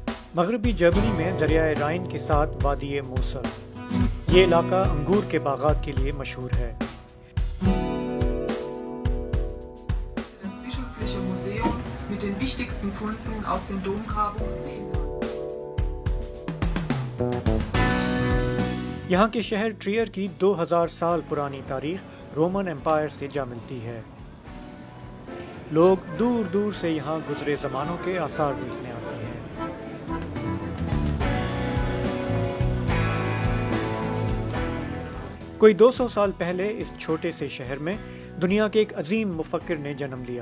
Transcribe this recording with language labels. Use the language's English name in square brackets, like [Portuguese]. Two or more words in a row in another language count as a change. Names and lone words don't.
[Urdu] مغربی جرمنی میں دریائے رائن کے ساتھ وادی موسل، یہ علاقہ انگور کے باغات کے لیے مشہور ہے۔ [German] Das bischöfliche Museum mit den wichtigsten Funden aus den Domgrabungen. [Urdu] یہاں کے شہر ٹریئر کی 2000 سال پرانی تاریخ [English] Roman Empire [Urdu] سے جا ملتی ہے۔ لوگ دور دور سے یہاں گزرے زمانوں کے آثار دیکھنے آتے ہیں۔ کوئی 200 سال پہلے اس چھوٹے سے شہر میں دنیا کے ایک عظیم مفکر نے جنم لیا۔